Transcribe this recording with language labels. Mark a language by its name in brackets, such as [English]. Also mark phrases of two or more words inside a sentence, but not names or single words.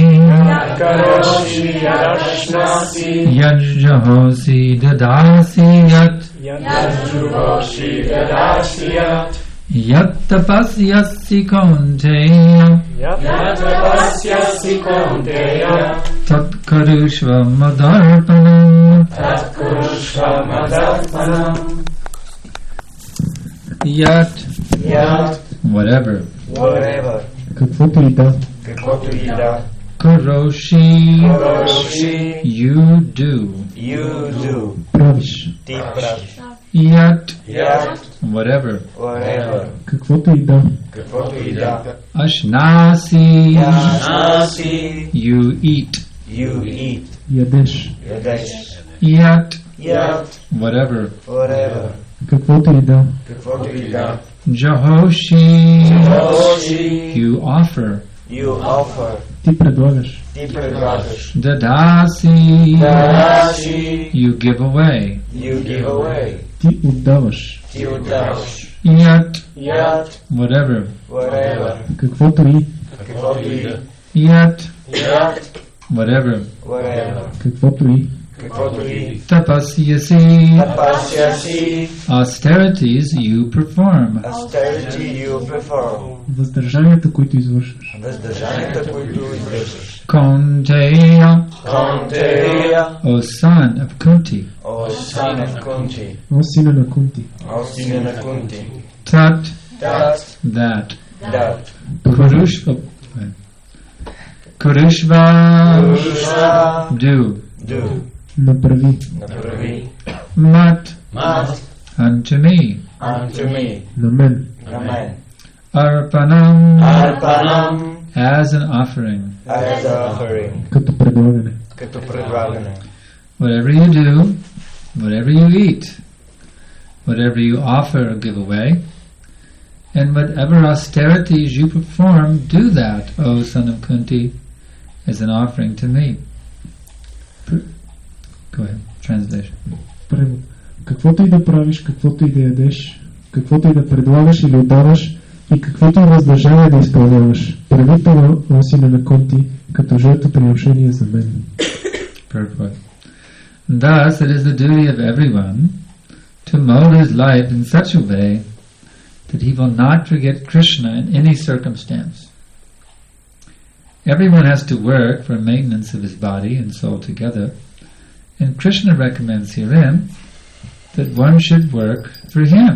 [Sanskrit] यत् जुहोषि ददासि यत् तपस्यसि कौन्तेय तत् कुरुष्व मदर्पणम् यत् whatever [Bulgarian] Каквото и да [English] Karoshi you do [Bulgarian] правиш, [English] Yat whatever [Bulgarian] каквото и да [English] Ashnasi you eat [Bulgarian] ядеш, [English] Yat whatever [Bulgarian] каквото и да [English] Jahoshi you offer [Bulgarian] ти предлагаш, [English] Dadasi you give away [Bulgarian] ти отдаваш, [English] Yat whatever [Bulgarian] каквото и [English] Yat whatever [Bulgarian] каквото и [English] Tapasyasi austerities you perform [Bulgarian] въздържанията, които извършваш. [English] Kaunteya O son of Kunti [Bulgarian] О, сина на Кунти, [English] Tat that Kurushva do [Bulgarian] направи [English] Mat unto me [Bulgarian] на мен [English] Arpanam as an offering [Bulgarian] като предлагане. [English] Whatever you do, whatever you eat, whatever you offer or give away, and whatever austerities you perform, do that, O son of Kunti, as an offering to me. Go ahead, translation. [Bulgarian] Превод. Каквото и да правиш, каквото и да ядеш, каквото и да предлагаш или отдаваш и каквото и въздържание да изпълняваш, прави това, о сина на Кунти, като жертвоприношение за мен. [English] Purport. Thus, it is the duty of everyone to mold his life in such a way that he will not forget Krishna in any circumstance. Everyone has to work for maintenance of his body and soul together, and Krishna recommends herein that one should work for him.